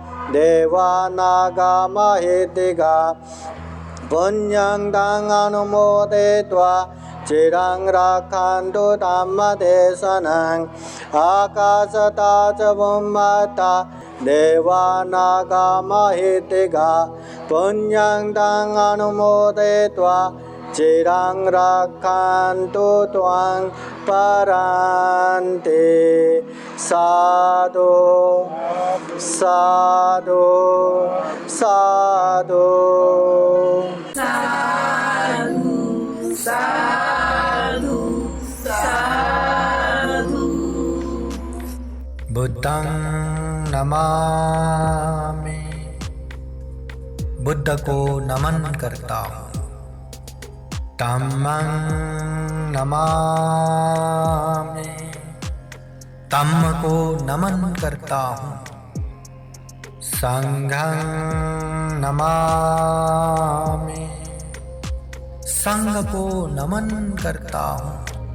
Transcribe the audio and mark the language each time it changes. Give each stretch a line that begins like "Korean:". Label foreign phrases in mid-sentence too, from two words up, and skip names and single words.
Pali: देवानागमहितिका पुण्यं तं अनुमोदयित्वा चिरं रक्षन्तु धम्मदेशनं आकाशता च बुम्मता देवानागमहितिका पुण्यं तं अनुमोदयित्वा चिरं रक्षन्तु त्वां परान्ते साधु साधु साधु साधु साधु बुद्धं नमामि
Hindi: बुद्ध को नमन करता हूँ
Pali: धम्मं नमामि
Hindi: धम्म को नमन करता हूँ
Pali: संघं नमामि
Hindi: संघ को नमन करता हूँ